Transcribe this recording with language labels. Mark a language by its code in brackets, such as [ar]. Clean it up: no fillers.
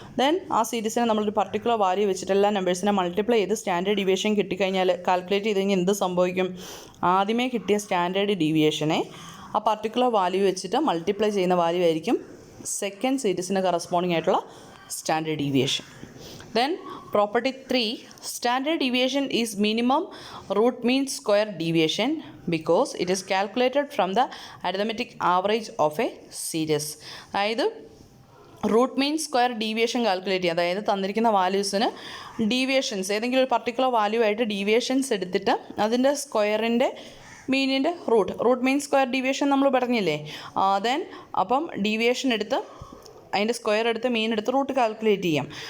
[ml] Then ആ സീരീസിനെ നമ്മളൊരു particular value വെച്ചിട്ട് എല്ലാ നമ്പേഴ്സിനെ മൾട്ടിപ്ലൈ ചെയ്ത് സ്റ്റാൻഡേർഡ് ഡീവിയേഷൻ കിട്ടിക്കഴിഞ്ഞാൽ കാൽക്കുലേറ്റ് ചെയ്ത് കഴിഞ്ഞാൽ എന്ത് സംഭവിക്കും? ആദ്യമേ കിട്ടിയ സ്റ്റാൻഡേർഡ് ഡീവിയേഷനെ ആ പർട്ടിക്കുലർ വാല്യൂ വെച്ചിട്ട് മൾട്ടിപ്ലൈ ചെയ്യുന്ന വാല്യൂ ആയിരിക്കും സെക്കൻഡ് സീരീസിന് കറസ്പോണ്ടിങ് ആയിട്ടുള്ള standard deviation. [en] Then property 3, standard deviation is minimum root mean square deviation because it is calculated from the arithmetic average of a series. [ml] അതായത് root mean square deviation calculate ചെയ്യുക. അതായത് തന്നിരിക്കുന്ന വാല്യൂസിന് deviations ഏതെങ്കിലും ഒരു particular value ആയിട്ട് deviations എടുത്തിട്ട് അതിൻ്റെ സ്ക്വയറിൻ്റെ മീനിൻ്റെ റൂട്ട് മീൻ സ്ക്വയർ ഡീവിയേഷൻ നമ്മൾ പറഞ്ഞില്ലേ. ദെൻ അപ്പം ഡീവിയേഷൻ എടുത്ത് അതിൻ്റെ സ്ക്വയർ എടുത്ത് മീൻ എടുത്ത് റൂട്ട് കാൽക്കുലേറ്റ് ചെയ്യാം.